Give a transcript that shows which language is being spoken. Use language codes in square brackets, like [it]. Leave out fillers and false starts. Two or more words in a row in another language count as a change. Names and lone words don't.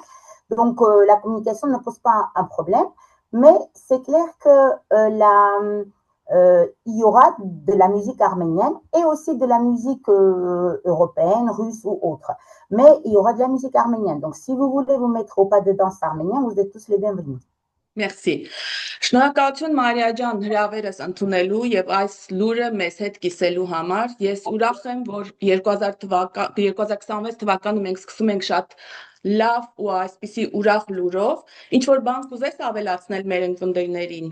[fr] Donc la communication ne pose pas un problème, mais c'est clair que il y aura de la musique arménienne et aussi de la musique européenne, russe ou autre. Mais il y aura de la musique arménienne. Donc si vous voulez vous mettre au pas de danse arménien, vous êtes tous les bienvenus. Merci. [hy] Շնորհակալություն Մարիա ջան հրավերս ընդունելու եւ այս լուրը մեզ հետ կիսելու համար։ Ես ուրախ եմ, որ 2026 թվականը մենք սկսում ենք շատ լավ ու այսպիսի ուրախ լուրով, ինչ որ բան կուզես ավելացնել մեր ընկերներին։